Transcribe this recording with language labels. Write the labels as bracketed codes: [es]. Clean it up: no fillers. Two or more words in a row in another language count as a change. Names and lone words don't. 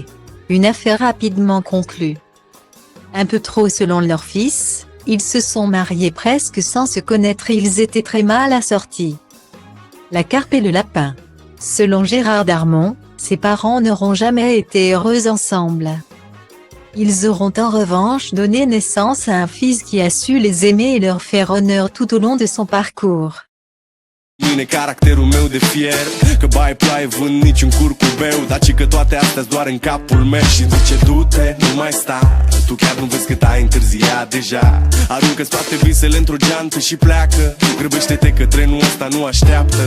[fr] Une affaire rapidement conclue. Un peu trop selon leur fils, ils se sont mariés presque sans se connaître et ils étaient très mal assortis. La carpe et le lapin. Selon Gérard Darmon, ses parents n'auront jamais été heureux ensemble. Ils auront en revanche donné naissance à un fils qui a su les aimer et leur faire honneur tout au long de son parcours. [ro] Mine caracterul meu de fier, că bai ploaie vând niciun curcubeu, dar ci că toate astea doar în capul meu. Și zice du-te, nu mai sta, tu chiar nu vezi cât ai întârziat deja. Aruncă-ți toate visele într-o geantă și pleacă. Grăbește-te că trenul ăsta nu așteaptă.